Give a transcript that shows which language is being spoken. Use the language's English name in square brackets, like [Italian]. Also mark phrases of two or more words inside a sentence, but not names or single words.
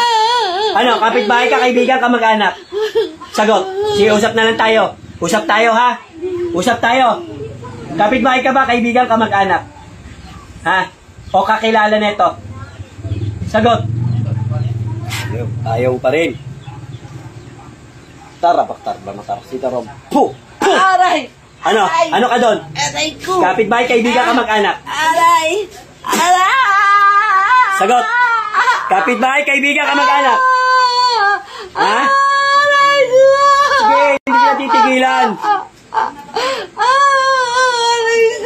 [Filipino] Ano, kapitbahay ka, kaibigan ka mag-anak? Sagot! Sige, usap na lang tayo. Usap tayo ha? Usap tayo. Kapitbahay ka ba, kaibigan ka mag-anak? Ha? O kakilala nito? Sagot! Ayaw pa rin. Tarabak-tarba matar. Si Tarom. Puh! Puh! Aray! Ano? Ano ka doon? Aray ko! Kapitbahay, kaibigan ka mag-anak? Aray! Aray! Sagot! Kapitbahay, kaibigan ka mag-anak? Ha? Aray ko! Sige, hindi ka titigilan. Aray ko!